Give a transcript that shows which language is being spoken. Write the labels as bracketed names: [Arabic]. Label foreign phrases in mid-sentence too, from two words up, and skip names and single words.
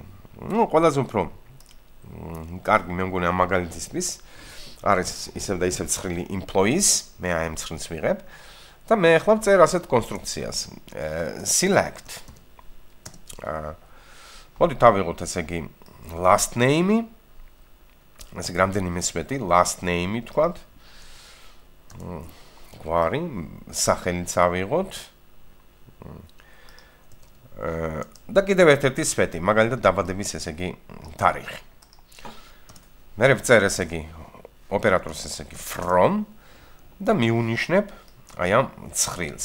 [Georgian] ну ყველაზე უფრო კარგი მე მგონი ამ მაგალითისთვის არის ისევ და ისევ ცხრილი employees მე აი ამ ცხრილს ვიღებ და მე ახლა ვწერ ასეთ კონსტრუქციას select მოდით ავიღოთ ესე იგი [English] last name [Georgian] ესე რამდენიმე სვეტი [English] last name [Georgian] თქვათ გვარი სახელიც ავიღოთ და კიდევ ერთ-ერთი სვეტი, მაგალითად დაბადების ესე იგი თარიღი. მე ვწერ ესე იგი ოპერატორს ესე იგი from და მივუნიშნებ აი ამ ცხრილს.